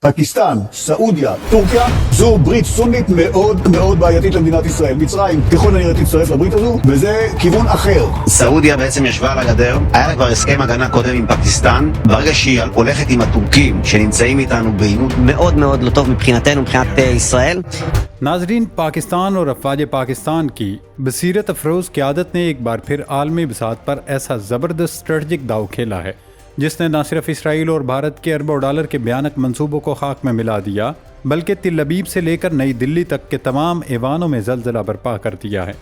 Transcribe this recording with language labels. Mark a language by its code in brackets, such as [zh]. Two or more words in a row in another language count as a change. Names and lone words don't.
[he] פקיסטן, סעודיה, טורקיה, זו ברית סונית מאוד מאוד בעייתית למדינת ישראל. מצרים ככל הנראה תצטרף לברית הזו, וזה כיוון אחר. סעודיה בעצם ישבה על הגדר, היה לה כבר הסכם הגנה קודם עם פקיסטן, ברגע שהיא הולכת עם הטורקים שנמצאים איתנו בעימות מאוד מאוד לא טוב מבחינתנו, מבחינת ישראל. [ur] ناظرین، پاکستان اور افواج پاکستان کی بصیرت افروز قیادت نے ایک بار پھر عالمی بساط پر ایسا زبردست اسٹریٹیجک داؤ کھیلا ہے جس نے نہ صرف اسرائیل اور بھارت کے اربوں ڈالر کے بھیانک منصوبوں کو خاک میں ملا دیا، بلکہ تل ابیب سے لے کر نئی دہلی تک کے تمام ایوانوں میں زلزلہ برپا کر دیا ہے.